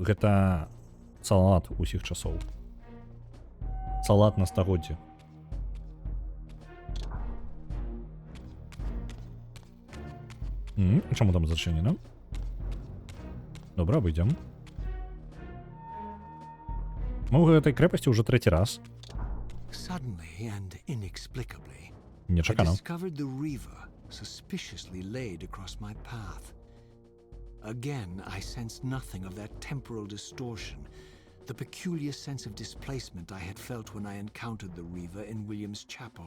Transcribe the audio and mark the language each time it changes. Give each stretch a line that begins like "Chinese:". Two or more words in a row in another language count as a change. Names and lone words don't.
Belarusian: Гэта салат усіх часоў. Салат на стагоддзе. Чаму там зачынена? Добра, выйдзем. Мы ў гэтай крэпасці ўжо трэці раз.
English: Suddenly and inexplicably, I
Belarusian: Нечакана.
English: discovered the Reaver suspiciously laid across my path. Again, I sensed nothing of that temporal distortion, the peculiar sense of displacement I had felt when I encountered the Reaver in William's chapel.